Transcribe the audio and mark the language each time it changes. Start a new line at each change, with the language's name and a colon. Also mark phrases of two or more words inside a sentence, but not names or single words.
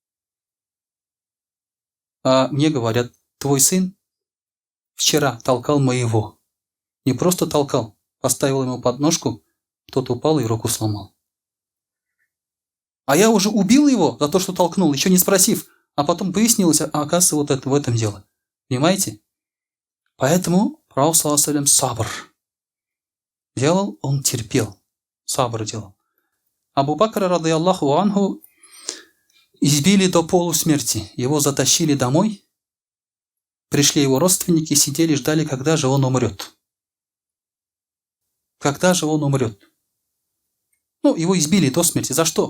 Russian: А мне говорят: твой сын вчера толкал моего. Не просто толкал, поставил ему подножку, тот упал и руку сломал. А я уже убил его за то, что толкнул, еще не спросив. А потом выяснилось, оказывается, вот это в этом дело. Понимаете? Поэтому пророк
Arabic: صلى الله عليه وسلم
Russian: сабр делал, он терпел. Сабр делал. Абу Бакра
Arabic: رضي الله عنه
Russian: избили до полусмерти. Его затащили домой. Пришли его родственники, сидели, ждали, когда же он умрет. Когда же он умрет? Ну, его избили до смерти. За что?